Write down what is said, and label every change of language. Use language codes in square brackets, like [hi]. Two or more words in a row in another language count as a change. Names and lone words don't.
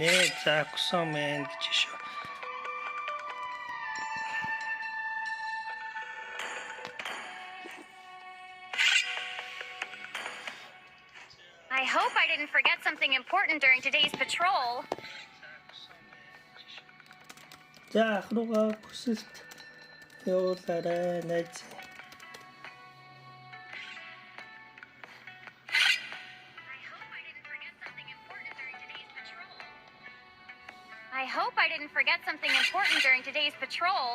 [mn] За Кусомэн гэж шүү. [en] I hope I didn't forget something important during today's patrol. [mn] За хрууга бүсэлт явуулаарай найз. [en] I hope I didn't forget something important during today's patrol.